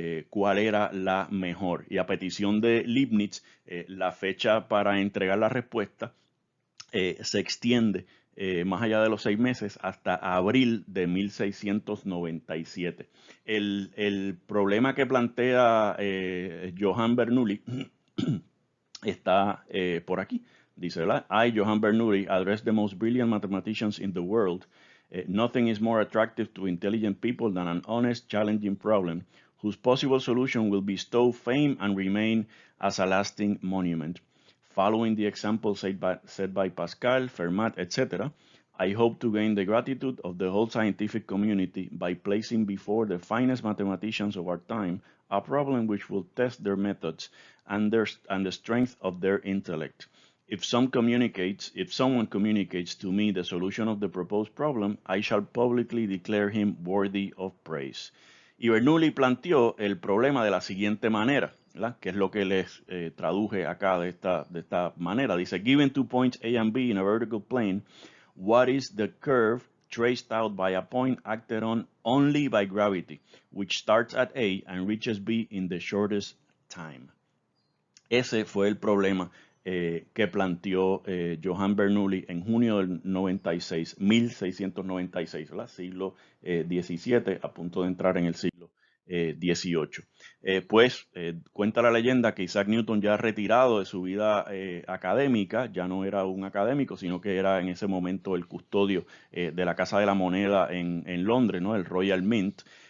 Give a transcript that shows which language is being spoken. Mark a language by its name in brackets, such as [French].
[Spanish] Cuál era la mejor. Y a petición de Leibniz, la fecha para entregar la respuesta se extiende más allá de los 6 meses hasta abril de 1697. El problema que plantea Johann Bernoulli está por aquí. Dice, ¿verdad? [English] I, Johann Bernoulli, address the most brilliant mathematicians in the world. Nothing is more attractive to intelligent people than an honest, challenging problem whose possible solution will bestow fame and remain as a lasting monument. Following the example set by Pascal, Fermat, etc., I hope to gain the gratitude of the whole scientific community by placing before the finest mathematicians of our time a problem which will test their methods and the strength of their intellect. If someone communicates to me the solution of the proposed problem, I shall publicly declare him worthy of praise. [Spanish] Y Bernoulli planteó el problema de la siguiente manera, ¿verdad? Que es lo que les traduje acá de esta manera. [English] Dice, given 2 points A and B in a vertical plane, what is the curve traced out by a point acted on only by gravity, which starts at A and reaches B in the shortest time? [Spanish] Ese fue el problema que planteó Johann Bernoulli en junio del 1696, ¿verdad? Siglo XVII, a punto de entrar en el siglo XVIII. Cuenta la leyenda que Isaac Newton, ya retirado de su vida académica, ya no era un académico, sino que era en ese momento el custodio de la Casa de la Moneda en Londres, ¿no? El Royal Mint.